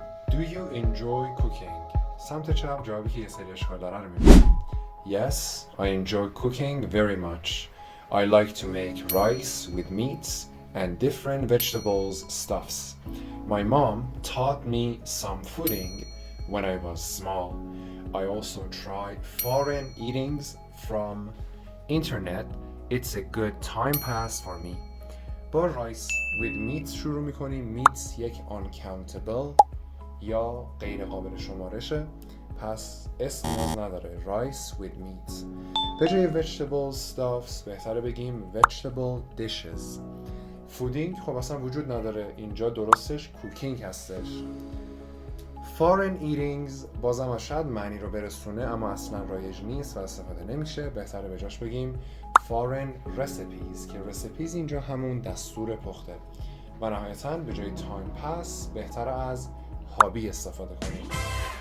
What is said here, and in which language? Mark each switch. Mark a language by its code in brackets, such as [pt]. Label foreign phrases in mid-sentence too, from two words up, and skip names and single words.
[en] Do you enjoy cooking? [fa] سمت چپ جوابی که یه سری اشکال داره رو میبینیم. [en] Yes, I enjoy cooking very much. I like to make rice with meats and different vegetables stuffs. My mom taught me some fooding when I was small. I also try foreign eatings from internet. It's a good time pass for me. [fa] با [en] rice with meats [fa] شروع میکنیم. meats یک uncountable یا غیر قابل شمارشه، پس اسم نیاز نداره. [en] rice with meat. [fa] به جای [en] vegetable stuffs [fa] بهتره بگیم [en] vegetable dishes. [fa] فودینگ خب اصلا وجود نداره، اینجا درستش کوکینگ هستش. [en] foreign eatings [fa] بازم شاید معنی رو برسونه اما اصلا رایج نیست و استفاده نمیشه، بهتره به جاش بگیم [en] foreign recipes [fa] که recipes اینجا همون دستور پخته. و نهایتاً به جای [en] time pass [fa] بهتره از هابی استفاده کنیم.